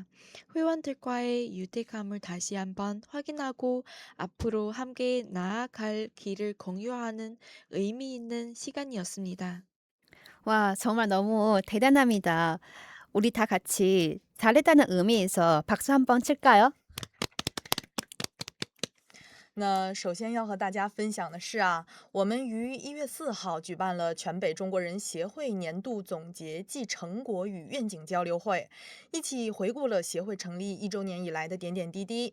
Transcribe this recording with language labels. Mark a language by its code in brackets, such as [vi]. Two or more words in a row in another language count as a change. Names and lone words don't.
[ko] 회원들과의 유대감을 다시 한번 확인하고 앞으로 함께 나아갈 길을 공유하는 의미 있는 시간이었습니다. 와, 정말 너무 대단합니다. 우리 다 같이 잘했다는 의미에서 박수 한번 칠까요? [zh] 那首先要和大家分享的是啊，我们于1月4号举办了全北中国人协会年度总结暨成果与愿景交流会，一起回顾了协会成立1周年以来的点点滴滴。